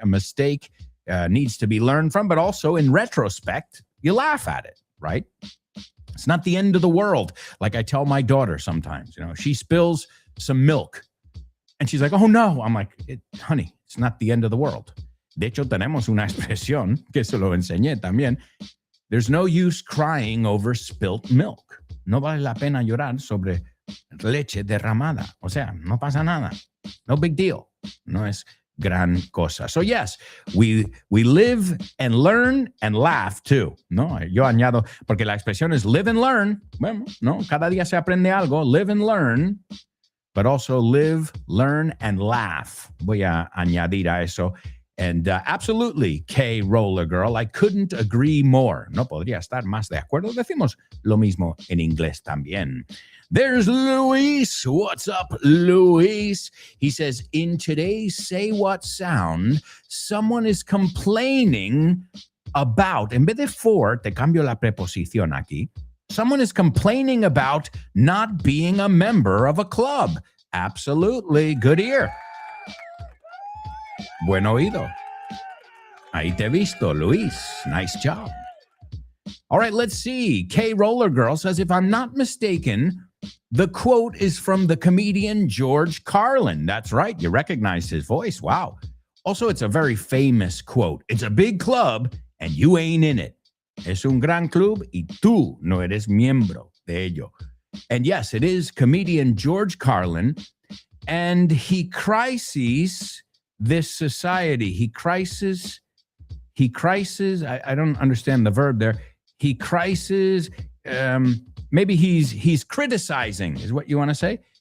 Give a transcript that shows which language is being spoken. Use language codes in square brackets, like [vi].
[en] A mistake needs to be learned from, but also in retrospect, you laugh at it, right? It's not the end of the world. Like I tell my daughter sometimes, you know, she spills some milk. And she's like, oh, no. I'm like, honey, it's not the end of the world. [es] De hecho, tenemos una expresión, que se lo enseñé también. [en] There's no use crying over spilt milk. [es] No vale la pena llorar sobre leche derramada. O sea, no pasa nada. [en] No big deal. [es] No es gran cosa. [en] So yes, we live and learn and laugh too. [es] No, yo añado, porque la expresión es [en] live and learn. [es] Bueno, no, cada día se aprende algo. [en] Live and learn. But also live, learn, and laugh. [es] Voy a añadir a eso. [en] And absolutely, K Roller Girl, I couldn't agree more. [es] No podría estar más de acuerdo. Decimos lo mismo en inglés también. [en] There's Luis. What's up, Luis? He says, in today's Say What sound, someone is complaining about, [es] en vez de for, te cambio la preposición aquí. [en] Someone is complaining about not being a member of a club. Absolutely. Good ear. [es] Buen oído. Ahí te he visto, Luis. [en] Nice job. All right, let's see. K Roller Girl says, if I'm not mistaken, the quote is from the comedian George Carlin. That's right. You recognize his voice. Wow. Also, it's a very famous quote. It's a big club and you ain't in it. [es] Es un gran club y tú no eres miembro de ello. [en] And yes, it is comedian George Carlin, and he crises this society. He crises, I don't understand the verb there. He crises, maybe he's criticizing, is what you want to say?